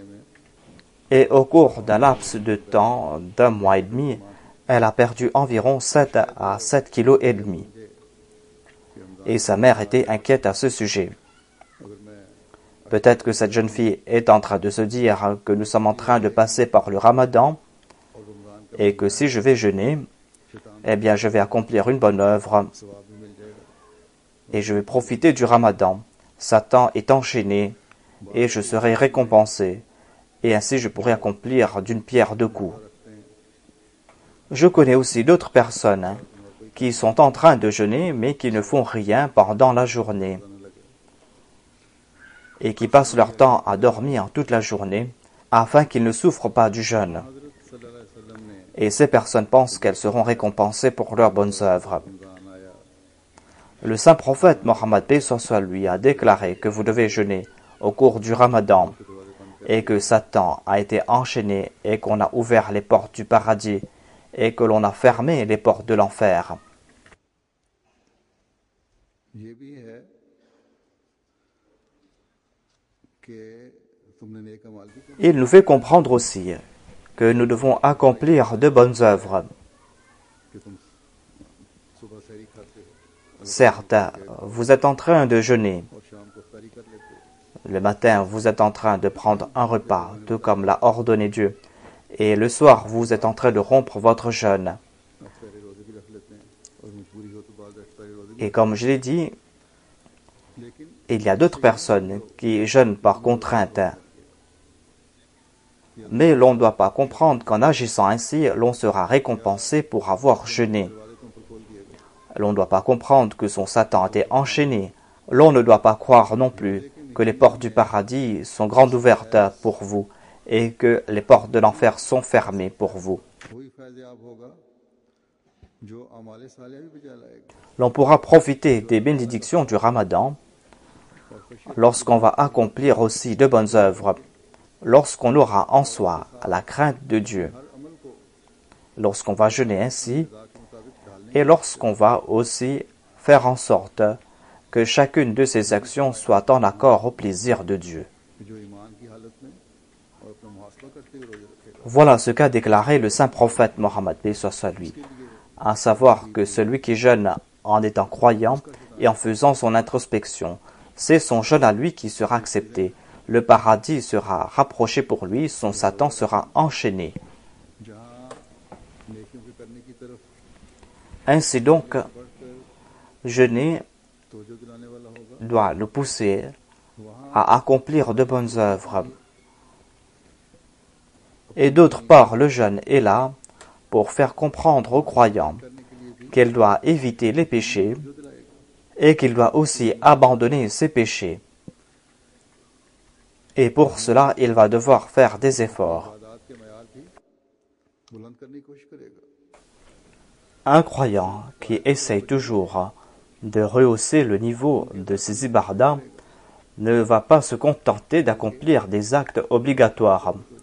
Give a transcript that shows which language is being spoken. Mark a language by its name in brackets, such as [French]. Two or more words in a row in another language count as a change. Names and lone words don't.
[French] Et au cours d'un laps de temps d'1 mois et demi, elle a perdu environ 7 à 7 kilos et demi. Et sa mère était inquiète à ce sujet. Peut-être que cette jeune fille est en train de se dire que nous sommes en train de passer par le Ramadan et que si je vais jeûner, eh bien je vais accomplir une bonne œuvre [Urdu] ثواب بھی مل جائے گا, [French] et je vais profiter du Ramadan. Satan est enchaîné et je serai récompensé. Et ainsi je pourrai accomplir d'une pierre 2 coups. Je connais aussi d'autres personnes qui sont en train de jeûner mais qui ne font rien pendant la journée et qui passent leur temps à dormir toute la journée afin qu'ils ne souffrent pas du jeûne. [Urdu] हज़रत [Arabic] صلى الله عليه وسلم [Urdu] ने [French] Et ces personnes pensent qu'elles seront récompensées pour leurs bonnes œuvres. [Urdu] رمضان آیا, [French] Le saint prophète Mohammed paix soit lui a déclaré que vous devez jeûner au cours du Ramadan et que Satan a été enchaîné et qu'on a ouvert les portes du paradis et que l'on a fermé les portes de l'enfer. [Urdu] یہ بھی ہے کہ تم نے نیک اعمال بھی کیے, [French] Il nous fait comprendre aussi que nous devons accomplir de bonnes œuvres. [Urdu] کہ تم صبح سحری کھاتے ہو [French] Certes, vous êtes en train de jeûner. [Urdu] اور شام کو افطاری کر لیتے ہو, [French] Le matin, vous êtes en train de prendre un repas, tout comme l'a ordonné Dieu. Et le soir, vous êtes en train de rompre votre jeûne. [Urdu] افطاری روزے بھی رکھ لیتے ہیں اور مجبوری ہو تو بعد افطاری روزے بھی, [French] Et comme je l'ai dit, [Urdu] लेकिन [French] il y a d'autres personnes qui jeûnent par contrainte. Mais l'on ne doit pas comprendre qu'en agissant ainsi, l'on sera récompensé pour avoir jeûné. [Urdu] دروازے تم پر کھول دیے گئے, [French] L'on ne doit pas comprendre que son Satan était enchaîné. L'on ne doit pas croire non plus que les portes du paradis sont grandes ouvertes pour vous et que les portes de l'enfer sont fermées pour vous. [Urdu] وہی فیضیاب ہوگا جو اعمالِ صالحہ بھی بجا لائے گا, [French] L'on pourra profiter des bénédictions du Ramadan lorsqu'on va accomplir aussi de bonnes œuvres, lorsqu'on aura en soi la crainte de Dieu, [Urdu] ہر عمل کو [French] lorsqu'on va jeûner ainsi [Urdu] خدا کے مطابق ڈھالنے, [French] et lorsqu'on va aussi faire en sorte que chacune de ces actions soit en accord au plaisir de Dieu. [Urdu] کہ جو ایمان کی حالت میں اور اپنا محاسبہ کرتے ہوئے روزے رکھے گا, [French] Voilà ce qu'a déclaré le saint prophète Mohammed paix soit sur lui, à savoir que celui qui jeûne en étant croyant et en faisant son introspection, c'est son jeûne à lui qui sera accepté. Le paradis sera rapproché pour lui, son Satan sera enchaîné. [Urdu] جہاں نیکیوں کے کرنے کی طرف [French] Ainsi donc, [Urdu] बढ़कर [French] jeûner [Urdu] توجہ دلانے والا ہوگا, [French] doit nous pousser [Urdu] वहाँ [French] à accomplir de bonnes œuvres. Et d'autre part, le jeûne est là pour faire comprendre aux croyants [Urdu] کرنے کے لیے بھی [French] qu'il doit éviter les péchés [Urdu] توجہ دلائے گا, [French] et qu'il doit aussi abandonner ses péchés. Et pour cela, il va devoir faire des efforts. Un croyant qui essaye toujours de rehausser le niveau de ses ibadah ne va pas se contenter d'accomplir des actes obligatoires.